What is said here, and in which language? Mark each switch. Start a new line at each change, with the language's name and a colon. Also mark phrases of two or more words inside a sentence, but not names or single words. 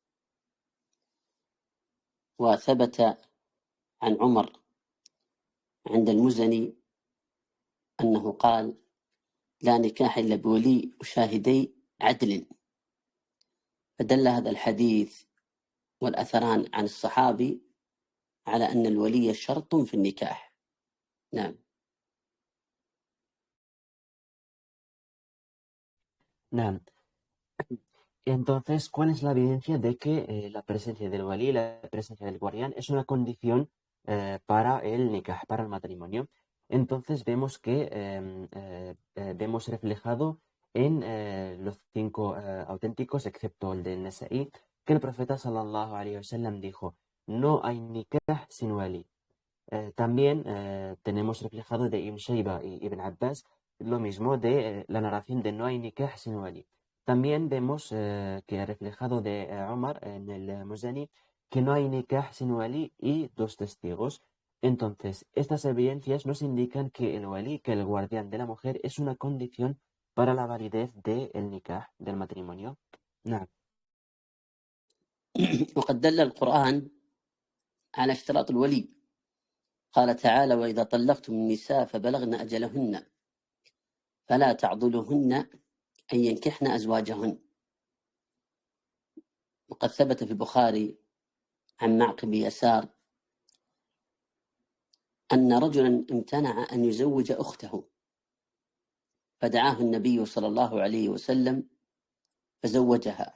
Arabic: وثبت عن عمر عند المزني أنه قال لا نكاح إلا بولي وشاهدي عدل. فدل هذا الحديث والأثران عن الصحابي على أن الولي شرط في النكاح. نعم. نعم.
Spanish: Entonces, ¿cuál es la evidencia de que la presencia del walí, la presencia del guardián, es una condición para el nikah, para el matrimonio? Entonces vemos que vemos reflejado en los cinco auténticos, excepto el del Nasaí, que el profeta
Arabic: صلى الله عليه وسلم
Spanish: dijo: no hay nikah sin walí. También tenemos reflejado de Ibn Shayba y Ibn Abbas lo mismo de la narración de no hay nikah sin wali. También vemos que reflejado de Omar en el Muzani que no hay nikah sin wali y dos testigos. Entonces, estas evidencias nos indican que el wali, que el guardián de la mujer, es una condición para la validez del nikah, del matrimonio.
Arabic: نعم. وقد دل القرآن على اشتراط الولي. قال تعالى وإذا طلقتم النساء فبلغن أجلهن فلا تعضلوهن أن ينكحن أزواجهن. وقد ثبت في البخاري عن معقل بن يسار أن رجلا امتنع أن يزوج أخته فدعاه النبي صلى الله عليه وسلم فزوجها.